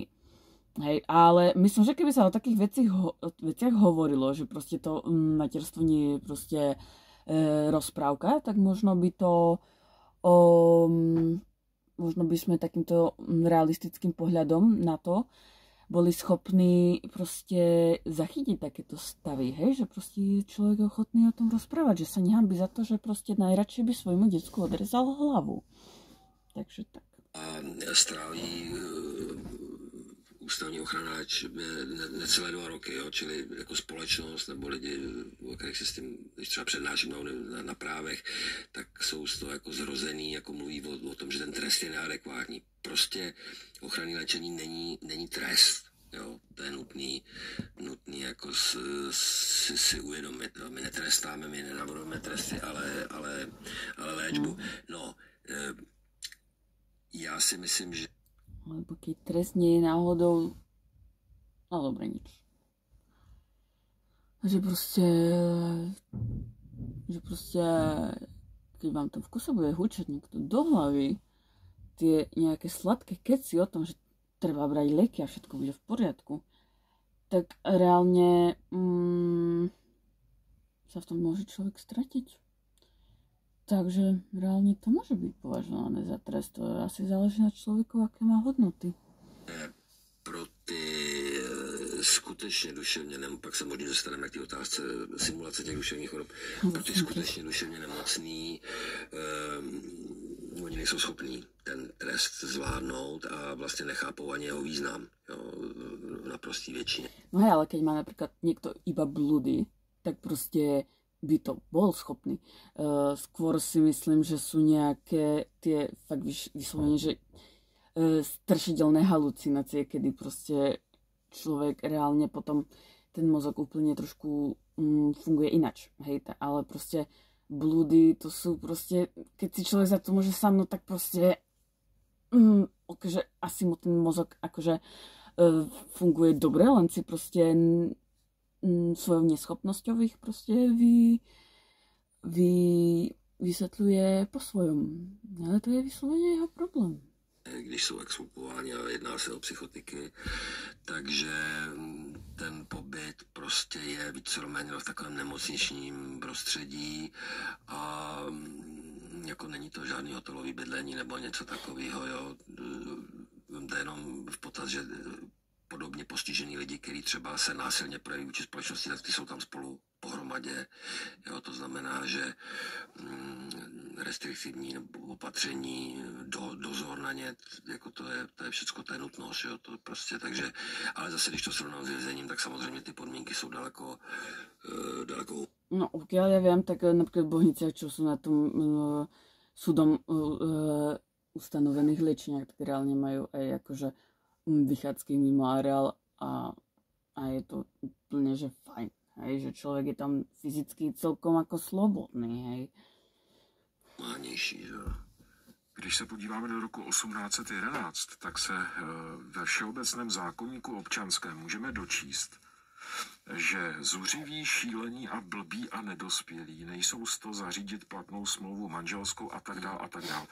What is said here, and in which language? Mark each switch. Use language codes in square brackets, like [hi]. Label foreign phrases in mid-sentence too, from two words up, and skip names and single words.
[sk] Hej, ale myslím, že keby sa o takých veciach hovorilo, že proste to materstvo nie je proste rozprávka, tak možno by to možno by sme takýmto realistickým pohľadom na to boli schopní proste zachytiť takéto stavy, hej, že proste je človek ochotný o tom rozprávať, že sa nehanbí za to, že proste najradšej by svojmu decku odrezal hlavu. Takže tak. [cs] A stráví ústavní ochranáč necelé 2 roky, jo? Čili jako společnost nebo lidi, o kterých se s tím, když třeba přednáším na právech, tak jsou z toho jako zrozený, jako mluví o tom, že ten trest je neadekvátní. Prostě ochranné léčení není trest. Jo? To je nutný jako si uvědomit. Jo? My netrestáme, my nenavrhujeme tresty, ale léčbu. No, já si myslím, že [sk] lebo keď trest nie je náhodou, no dobre, nič. Že proste, keď vám to v kuse bude hučať niekto do hlavy, tie nejaké sladké keci o tom, že treba brať lieky a všetko bude v poriadku, tak reálne sa v tom môže človek stratiť. Takže reálne to môže byť považované za trest. To asi záleží na človeku, aké má hodnoty. [cs] Pro ty skutečně duševně, pak se možná dostaneme k té otázce simulace těch duševních chorob, pro ty skutečně duševně nemocný, oni nejsou schopní ten trest zvládnout a vlastně nechápou ani jeho význam, jo, v naprostý většině. [sk] No hej, ale keď má napríklad niekto iba blúdy, tak proste by to bol schopný. Skôr si myslím, že sú nejaké tie fakt vyslovene, že strašidelné halucinácie, kedy proste človek reálne potom ten mozog úplne trošku funguje inač, hej, ale proste blúdy, to sú proste, keď si človek za to môže sadnúť, tak proste akože asi mu ten mozog akože funguje dobre, len si proste svojou neschopnosťou ich proste vysvetľuje po svojom. Ale to je vyslovene jeho problém. [cs] Když jsou exkulpováni a jedná se o psychotiky, takže ten pobyt prostě je víceméně v takovém nemocničním prostředí a jako není to žádný hotelový bydlení nebo něco takového, jo. Vemte jenom v potaz, že podobně postižení lidi, kteří třeba se násilně projeví vůči společnosti, tak ty jsou tam spolu pohromadě. Jo, to znamená, že restriktivní opatření, dozor na ně, jako to je všecko, to je nutnost, jo, to prostě, takže, ale zase, když to srovnám s vězením, tak samozřejmě ty podmínky jsou daleko. [sk] No, pokiaľ ja viem, tak napríklad v Bohniciach, čo sú na tom súdom ustanovených liečeniach, tak reálne majú aj akože vychádzky mimo areál a je to úplne, že fajn, hej, že človek je tam fyzicky celkom ako slobodný, hej. [cs] Mánější, že? Když se podíváme do roku 1811, tak se ve Všeobecném zákoníku občanském můžeme dočíst, že zuřiví, šílení a blbí a nedospělí nejsou z toho zařídit platnou smlouvu manželskou a tak dál a tak dál.